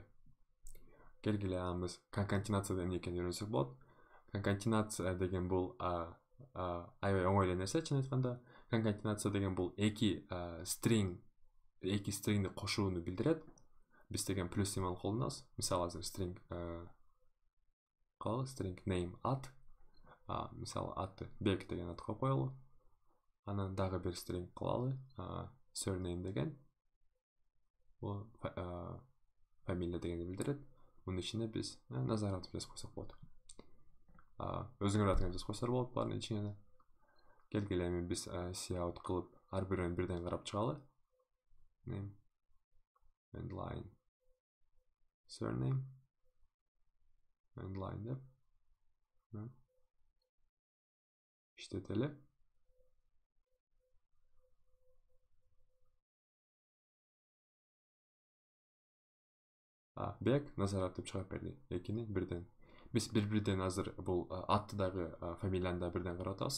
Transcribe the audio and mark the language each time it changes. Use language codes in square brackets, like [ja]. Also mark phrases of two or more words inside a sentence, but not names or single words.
[ky] Келгиле биз конкатенация эмне экенин үйрөнсөк болот. Конкатенация деген бул аябай оңой эле нерсе, чын айтканда. Конкатенация деген бул 2 стрингди кошууну билдирет. Биз деген плюс символ колдонобуз. Мисалы азыр [en] string name [ky] at. Мисалы атты бек деген ат коюп коелу. Анан дагы бир string кылалы, surname деген. Бул фамилия дегенди билдирет. Мунун ичине биз Назар атып жазып койсок болот. Өзүңөр атыңызды жазып койсоңор болот булардын ичине. Келгиле эми биз cout кылып ар бирин бирден карап чыгалы. [en] Name and line. Surname and line деп. [ky] İşleteli. Бек Назаров деп чыгып берди. Экини бирден. Биз бир-бирден азыр бул атты дагы фамилияны да бирден карап атабыз.